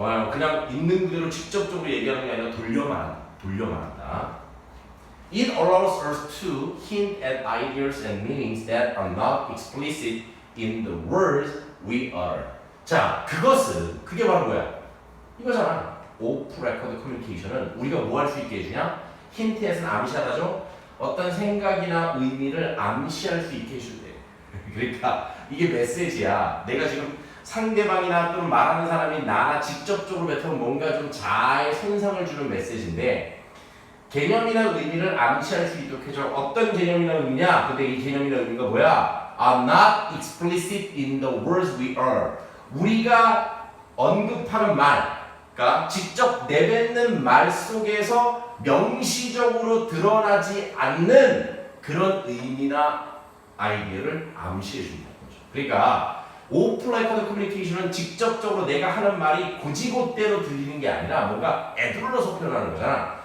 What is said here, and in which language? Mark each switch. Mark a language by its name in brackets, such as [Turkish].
[Korean] 그냥 있는 그대로 직접적으로 얘기하는 게 아니라 돌려 말한다. [English] It allows us to hint at ideas and meanings that are not explicit in the words we utter. [Korean] 자, 그게 바로 뭐야? 이거잖아. 오프 레코드 커뮤니케이션은 우리가 뭐 할 수 있게 해주냐? 힌트에서는 암시하다죠? 어떤 생각이나 의미를 암시할 수 있게 해준대. 그러니까 이게 메시지야. 내가 지금 상대방이나 또는 말하는 사람이 나나 직접적으로 뱉으면 뭔가 좀 자아에 손상을 주는 메시지인데 개념이나 의미를 암시할 수 있도록 해줘. 어떤 개념이나 의미냐? 근데 이 개념이나 의미가 뭐야? [English] Are not explicit in the words we utter. [Korean] 우리가 언급하는 말, 그러니까 직접 내뱉는 말 속에서 명시적으로 드러나지 않는 그런 의미나 아이디어를 암시해 준다는 거죠. 그러니까 오프 레코드 커뮤니케이션은 직접적으로 내가 하는 말이 곧이곧대로 들리는 게 아니라 뭔가 애둘러서 표현하는 거잖아.